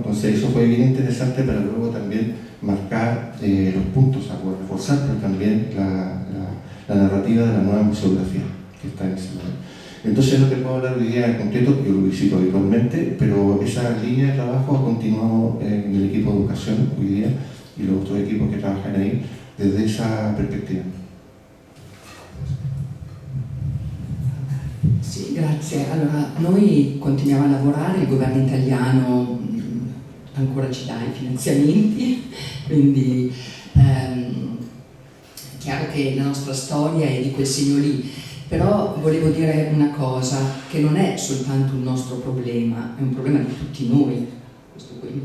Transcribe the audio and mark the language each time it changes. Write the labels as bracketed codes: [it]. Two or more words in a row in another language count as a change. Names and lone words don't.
[es] Entonces eso fue bien interesante para luego también marcar los puntos a reforzar, pero también la narrativa de la nueva museografía que está en ese lugar. Entonces no te puedo hablar hoy día en concreto, yo lo visito habitualmente, pero esa línea de trabajo ha continuado en el equipo de educación hoy día y los otros equipos que trabajan ahí desde esa perspectiva. [it] Sì, grazie. Allora, noi continuiamo a lavorare, il governo italiano ancora ci dà i finanziamenti, quindi è chiaro che la nostra storia è di quel segno lì, però volevo dire una cosa, che non è soltanto un nostro problema, è un problema di tutti noi, questo qui.